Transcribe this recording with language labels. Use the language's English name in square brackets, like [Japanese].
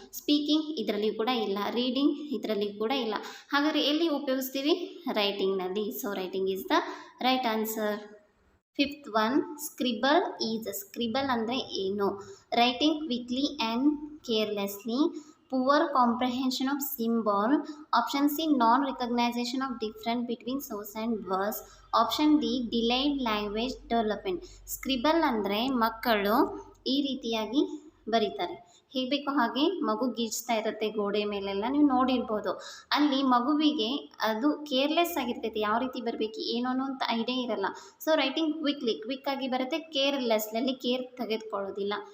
[Kannada] Speaking ಇದರಲ್ಲಿ ಕೂಡ ಇಲ್ಲ, ರೀಡಿಂಗ್ ಇದರಲ್ಲಿ ಕೂಡ ಇಲ್ಲ. ಹಾಗಾದರೆ ಎಲ್ಲಿ ಉಪಯೋಗಿಸ್ತೀವಿ? ರೈಟಿಂಗ್ನಲ್ಲಿ. [English] So writing is the right answer. Fifth one, scribble is. [Kannada] Scribble ಅಂದರೆ ಏನು? [English] Writing quickly and carelessly, poor comprehension of symbol. Option C, non-recognition of difference between source and verse. Option D, delayed language development. [Kannada] Scribble ಅಂದರೆ ಮಕ್ಕಳು ಈ ರೀತಿಯಾಗಿ ಬರೀತಾರೆ. ಹೇಗೆ ಬೇಕೋ ಹಾಗೆ ಮಗು ಗೀಚ್ತಾ ಇರುತ್ತೆ ಗೋಡೆ ಮೇಲೆಲ್ಲ, ನೀವು ನೋಡಿರ್ಬೋದು. ಅಲ್ಲಿ ಮಗುವಿಗೆ ಅದು ಕೇರ್ಲೆಸ್ ಆಗಿರ್ತೈತಿ, ಯಾವ ರೀತಿ ಬರಬೇಕು ಏನು ಅನ್ನೋಂಥ ಐಡಿಯಾ ಇರಲ್ಲ. ಸೊ ರೈಟಿಂಗ್ ಕ್ವಿಕ್ಕಾಗಿ ಬರುತ್ತೆ, ಕೇರ್ಲೆಸ್ನಲ್ಲಿ ಕೇರ್ ತೆಗೆದುಕೊಳ್ಳೋದಿಲ್ಲ.